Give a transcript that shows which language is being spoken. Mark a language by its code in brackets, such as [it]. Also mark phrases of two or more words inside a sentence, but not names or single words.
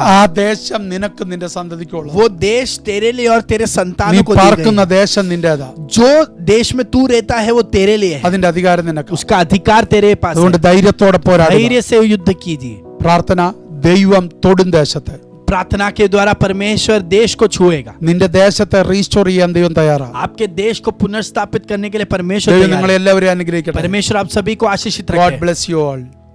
[ml] ആ ദേശം നിനക്ക് നിന്റെ സന്തതിക്കുള്ള. [hi] वो देश तेरे लिए और तेरे [ml] നീ [hi] संतानों को दी [ml] പാർക്കുന്ന [hi] गई है। [ml] ദേശം നിന്റേതാ. [hi] जो देश में तू रहता है वो तेरे लिए है। [ml] അതിന്റെ അധികാരം നിനക്ക്. [hi] उसका अधिकार तेरे पास [ml] അതുകൊണ്ട് [hi] है। [ml] ധൈര്യത്തോടെ പോരാടുക. [hi] धैर्य से युद्ध कीजिए। [ml] പ്രാർത്ഥന ദൈവം തൊടും ദേശത്തെ. [hi] प्रार्थना के द्वारा परमेश्वर देश को छुएगा। [ml] നിന്റെ ദേശത്തെ റീസ്റ്റോർ ചെയ്യാൻ ദൈവം തയ്യാറാണ്. [hi] आपके देश को पुनर्स्थापित करने के लिए परमेश्वर [ml] ദൈവം [hi] तैयार [ml] നിങ്ങളെ [hi] है। [ml] എല്ലാവരെയും അനുഗ്രഹിക്കട്ടെ. [hi] परमेश्वर आप सभी को आशीषित [en] God [hi] रखे। [en] bless you all.